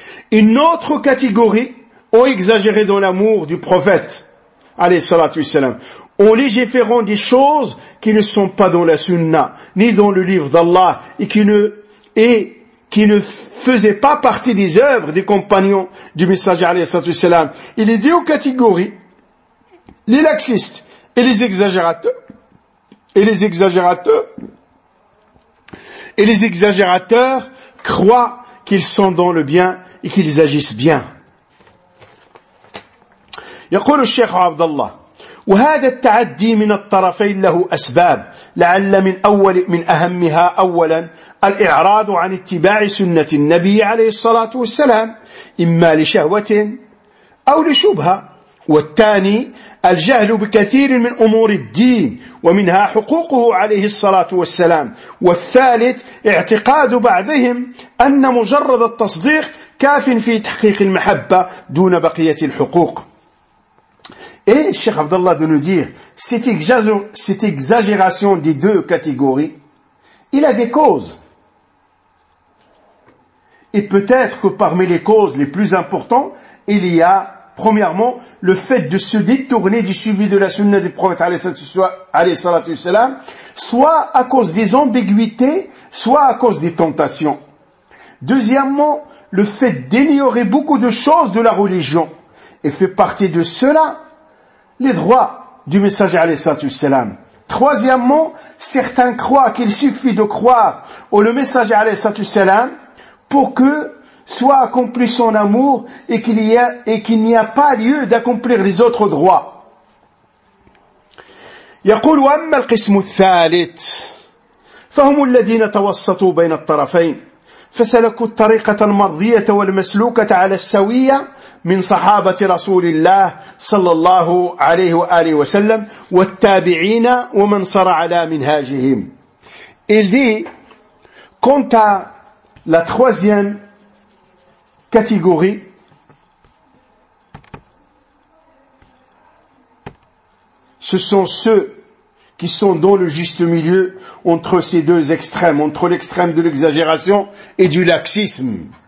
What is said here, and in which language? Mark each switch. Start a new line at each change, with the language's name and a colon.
French: Une autre catégorie ont exagéré dans l'amour du prophète alayhi salatu wassalam, en légiférant des choses qui ne sont pas dans la sunna, ni dans le livre d'Allah, et qui ne faisaient pas partie des œuvres des compagnons du messager alayhi salatu wassalam. Il est dit aux catégories, les laxistes et les exagérateurs croient qu'ils sont dans le bien et qu'ils agissent bien.
Arabic: يقول الشيخ عبد الله وهذا التعدي من الطرفين له أسباب لعل من أهمها أولا الإعراض عن اتباع سنة النبي عليه الصلاة والسلام إما لشهوة أو لشبهة، والثاني الجهل بكثير من أمور الدين ومنها حقوقه عليه الصلاة والسلام، والثالث اعتقاد بعضهم أن مجرد التصديق كاف في تحقيق المحبة دون بقية الحقوق.
French: Et Cheikh Abdallah de nous dire, cette exagération des deux catégories, il a des causes. Et peut-être que parmi les causes les plus importantes, il y a premièrement le fait de se détourner du suivi de la sunna du prophète alayhi salatu wassalam, soit à cause des ambiguïtés, soit à cause des tentations. Deuxièmement, le fait d'ignorer beaucoup de choses de la religion, et fait partie de cela les droits du messager alayhi salatu wassalam. Troisièmement, certains croient qu'il suffit de croire au messager alayhi salatu wassalam pour que soit accompli son amour et qu'il n'y a pas lieu d'accomplir les autres droits.
Arabic: يقول أما القسم الثالث فهم الذين توسطوا بين الطرفين فسلكوا الطريقة المرضية والمسلوكة على السوية من صحابة رسول الله صلى الله عليه وآله وسلم والتابعين ومن صار على منهاجهم. إلي كنت
French: la troisième catégorie, ce sont ceux qui sont dans le juste milieu entre ces deux extrêmes, entre l'extrême de l'exagération et du laxisme.